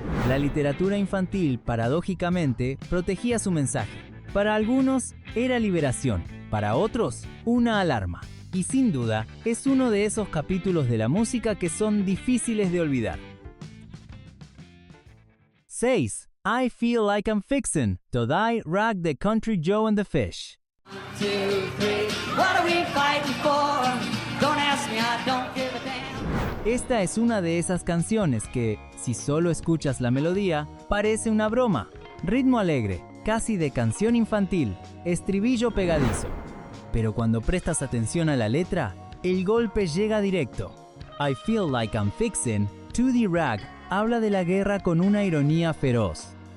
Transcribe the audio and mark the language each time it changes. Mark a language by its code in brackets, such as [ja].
[es] La literatura infantil, paradójicamente, protegía su mensaje. Para algunos, era liberación, para otros, una alarma. Y sin duda, es uno de esos capítulos de la música que son difíciles de olvidar. 6. [en] I Feel Like I'm Fixin' to Die, Rag the Country Joe and the Fish. 1, 2, 3, what are we fighting for? Don't ask me, I don't give a damn. [es] Esta es una de esas canciones que, si solo escuchas la melodía, parece una broma. Ritmo alegre, casi de canción infantil, estribillo pegadizo. Pero cuando prestas atención a la letra, el golpe llega directo. I Feel Like I'm Fixin' to the Rag habla de la guerra con una ironía feroz.